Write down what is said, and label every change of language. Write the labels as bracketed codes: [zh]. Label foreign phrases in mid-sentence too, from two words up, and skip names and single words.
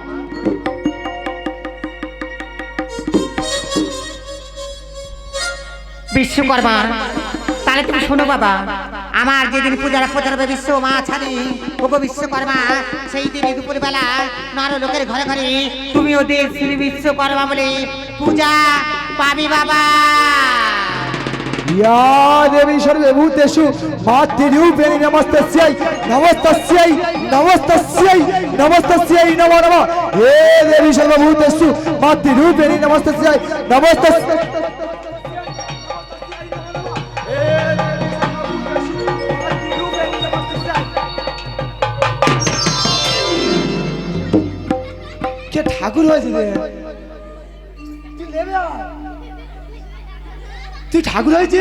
[bn] বিশ্বকর্মা, তাহলে তুমি শোনো বাবা, আমার যেদিন পূজার হবে বিশ্ব মা ছাড়ি ওগো বিশ্বকর্মা, সেই দিন দুপুরবেলা নর লোকের ঘরে ঘরে তুমি ওদের শ্রী বিশ্বকর্মা বলে পূজা পাবি বাবা। [sa] या देवी सर्वभूतेषु मातृरूपेण नमस्तस्यै नमस्तस्यै नमस्तस्यै नमस्तस्यै नमो नमः। हे देवी सर्वभूतेषु मातृरूपेण नमस्तस्यै नमस्तस्यै। [bn] কে ঠাকুর হয়েছে রে? তুই ঠাকুর হয়েছি